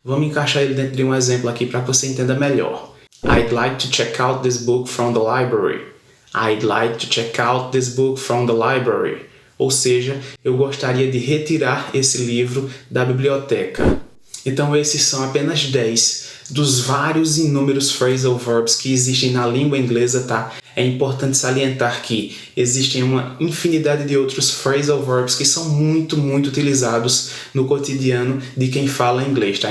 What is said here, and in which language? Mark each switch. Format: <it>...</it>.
<pt>Vamos encaixar ele dentro de um exemplo aqui para que você entenda melhor.</pt> <en>I'd like to check out this book from the library. I'd like to check out this book from the library.</en> <pt>ou seja, eu gostaria de retirar esse livro da biblioteca. Então esses são apenas 10 dos vários e inúmeros phrasal verbs que existem na língua inglesa, tá? É importante salientar que existem uma infinidade de outros phrasal verbs que são muito utilizados no cotidiano de quem fala inglês, tá?</pt>